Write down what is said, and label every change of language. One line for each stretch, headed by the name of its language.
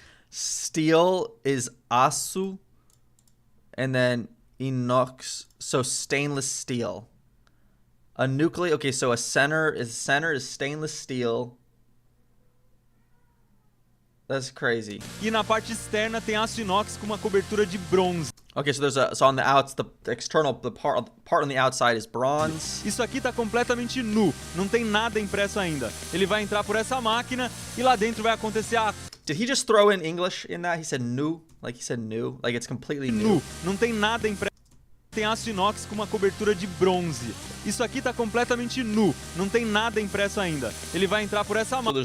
English: Steel is aço, and then inox, so stainless steel. A nucleus. Okay, so a center is stainless steel. That's crazy.
Portuguese: E na parte externa tem aço inox com uma cobertura de bronze.
English: Okay, so so on the outs, the external, the part on the outside is bronze.
Portuguese: Isso aqui tá completamente nu, não tem nada impresso ainda. Ele vai entrar por essa máquina e lá dentro vai acontecer a...
English: Did he just throw in English in that? He said new, like he said new, like it's completely new.
Portuguese: Não tem nada impresso. Tem aço inox com uma cobertura de bronze. Isso aqui tá completamente nu, não tem nada impresso ainda. Ele vai entrar por essa máquina.